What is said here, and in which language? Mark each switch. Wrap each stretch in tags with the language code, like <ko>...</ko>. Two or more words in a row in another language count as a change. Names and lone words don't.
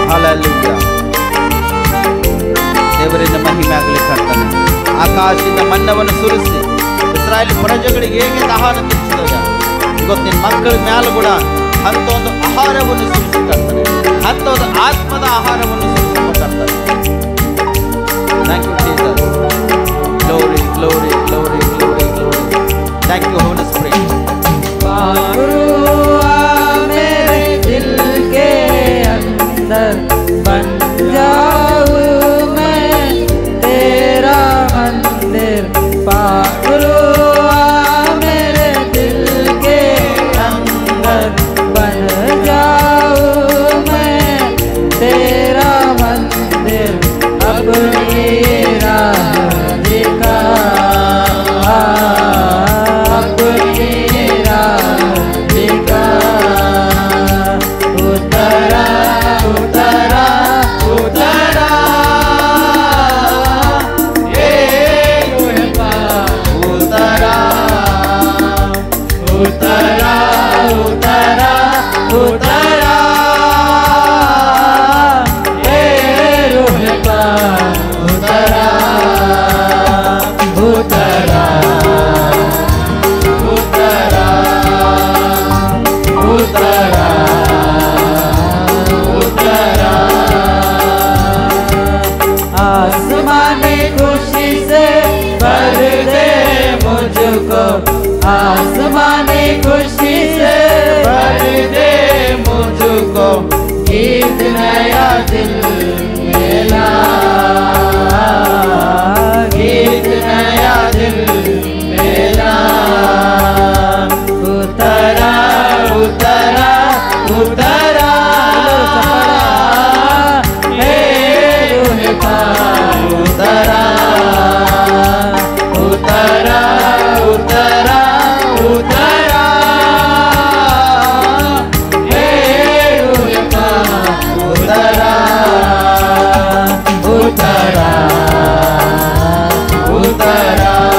<kn>ಹಲ್ಲೆಲೂಯಾ. ದೇವರಿಂದ ಮಹಿಮೆ ಆಗಲಿ ಕರ್ತನೆ. ಆಕಾಶದಿಂದ ಮನ್ನವನ್ನು ಸುರಿಸಿ ಇಸ್ರಾಯೇಲ್ ಪ್ರಜೆಗಳಿಗೆ ಹೇಗೆ ದಾಹನ ತಿಳಿಸಿದೆಯ ಇವತ್ತು ನಿನ್ನ ಮಕ್ಕಳ ಮ್ಯಾಲೆ ಕೂಡ ಅಂತ ಒಂದು ಆಹಾರವನ್ನು ಸುರಿಸಿ ಕರ್ತನೆ, ಅಂತ ಒಂದು ಆತ್ಮದ ಆಹಾರವನ್ನು ಸುರಿಸುವ ಕರ್ತನೆ.</kn> <en>Thank you Jesus. Glory glory glory glory glory. Thank you Holy Spirit.</en> <hi>मेरे दिल के अंदर बन जाऊं मैं तेरा मंदिर पागलू मेरे दिल के अंदर बन जाऊं मैं तेरा मंदिर अपनी राह दिखा अपनी राह दिखा उतरा उतरा उतरा ये उतरा उतरा उतरा उतरा उतरा ये रूह उतरा उतरा उतरा उतरा उतरा आसमानी खुशी से भर दे मुझको आसमानी खुशी से भर दे मुझको गीत नया दिल मेला गीत नया दिल मेला उतरा उतरा उतरा हे रूह पाक उतरा उतरा उतरा उतरा हे रूह पाक उतरा उतरा उतरा</hi>